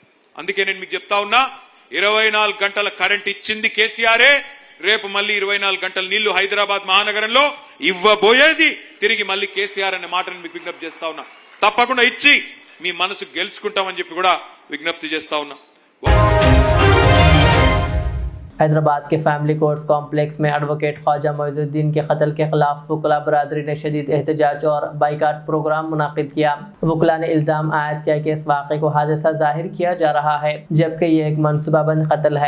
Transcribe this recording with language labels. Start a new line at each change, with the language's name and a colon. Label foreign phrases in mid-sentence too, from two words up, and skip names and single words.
Telugu: అందుకే నేను మీకు చెప్తా ఉన్నా, 24 గంటల కరెంట్ ఇచ్చింది కేసీఆరే, రేపు మళ్ళీ 24 గంటల నీళ్లు హైదరాబాద్ మహానగరంలో ఇవ్వబోయేది తిరిగి మళ్ళీ కేసీఆర్ అనే మాటను మీకు విజ్ఞప్తి చేస్తా ఉన్నా। తప్పకుండా ఇచ్చి మీ మనసు గెలుచుకుంటామని చెప్పి కూడా విజ్ఞప్తి చేస్తా ఉన్నా।
Urdu: حیدرآباد کے فیملی کورٹس کمپلیکس میں ایڈوکیٹ خواجہ معیز الدین کے قتل کے خلاف وکلا برادری نے شدید احتجاج اور بائیکاٹ پروگرام منعقد کیا۔ وکلا نے الزام عائد کیا کہ اس واقعے کو حادثہ ظاہر کیا جا رہا ہے، جبکہ یہ ایک منصوبہ بند قتل ہے۔